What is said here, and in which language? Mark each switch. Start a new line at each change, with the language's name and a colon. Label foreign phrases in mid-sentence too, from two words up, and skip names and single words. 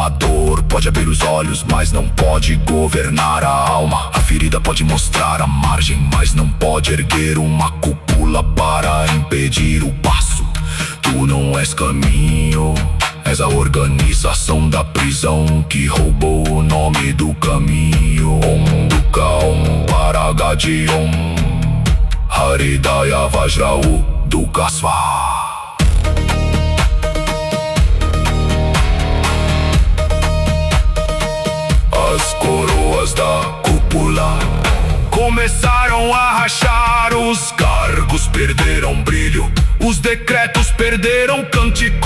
Portuguese: A dor pode abrir os olhos, mas não pode governar a alma. A ferida pode mostrar a margem, mas não pode erguer uma cúpula para impedir o passo. Tu não és caminho, és a organização da prisão que roubou o nome do caminho.
Sanskrit: Om Dukkha, Om Paragati, Om Haridaya Vajrau Dukkha Svaha.
Portuguese: As coroas da cúpula começaram a rachar. Os cargos perderam brilho, os decretos perderam cântico.